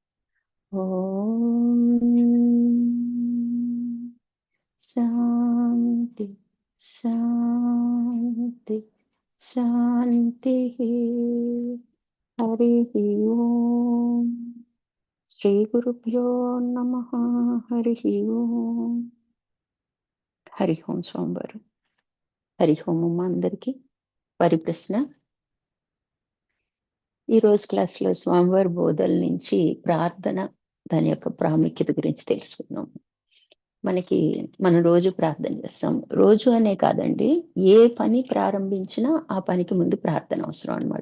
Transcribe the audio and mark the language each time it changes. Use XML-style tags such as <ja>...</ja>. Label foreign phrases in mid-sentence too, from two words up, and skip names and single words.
<sa>शांति शांति शांतिः। हरिः ओम। श्री गुरुभ्यो नमः। हरिः ओम। हरि ओम స్వామివారు।</sa> <te>హరి ఓం అమ్మ అందరికీ పరిప్రశ్న. ఈరోజు క్లాస్లో స్వామివారి బోధల నుంచి ప్రార్థన దాని యొక్క ప్రాముఖ్యత గురించి తెలుసుకుందాం. మనం రోజు ప్రార్థన చేస్తాం. రోజు అనే కాదండి, ఏ పని ప్రారంభించినా ఆ పనికి ముందు ప్రార్థన అవసరం అన్నమాట.</te>